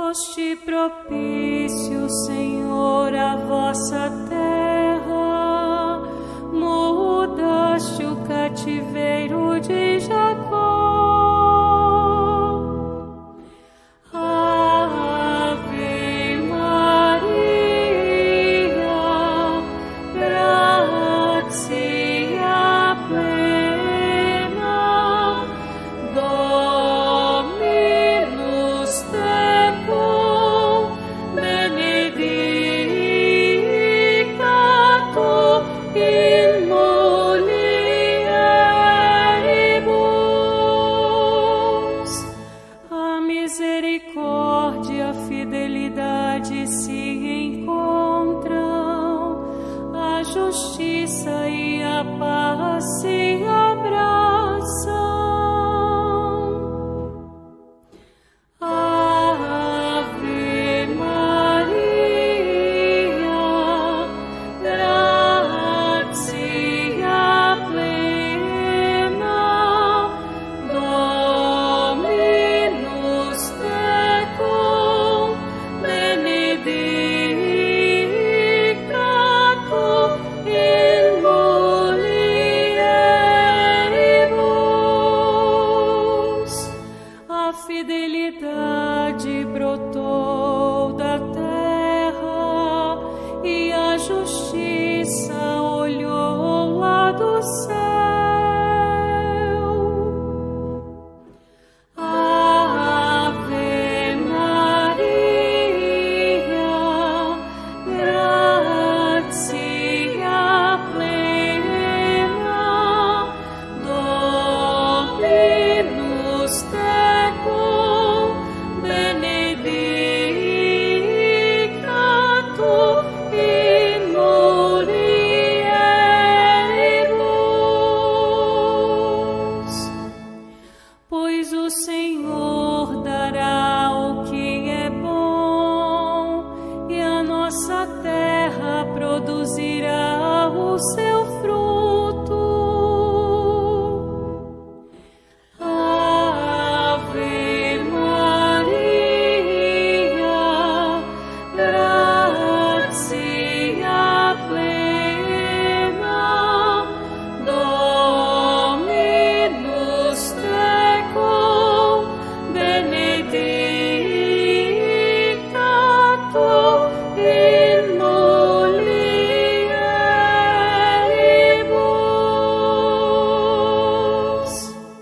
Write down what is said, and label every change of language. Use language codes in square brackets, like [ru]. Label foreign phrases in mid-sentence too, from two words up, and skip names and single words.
[pt] foste propício, Senhor, à vossa terra, mudaste o cativeiro de Jacó. [la] Ave Maria, gratia plena, Dominus tecum, benedicta tu in mulieribus. [pt] A misericórdia e a fidelidade se encontram, a justiça e a paz se abraçam. [la] Ave Maria, gratia plena, Dominus tecum, benedicta tu in mulieribus. [pt] A fidelidade brotou da terra e a justiça olhou lá do céu. [la] Ave Maria, gratia plena, Dominus tecum, benedicta tu in mulieribus. [pt] Pois o Senhor dará o que é bom, e a nossa terra produzirá o seu fruto. [la] Ave Maria, gratia plena, Dominus tecum, benedicta tu in mulieribus.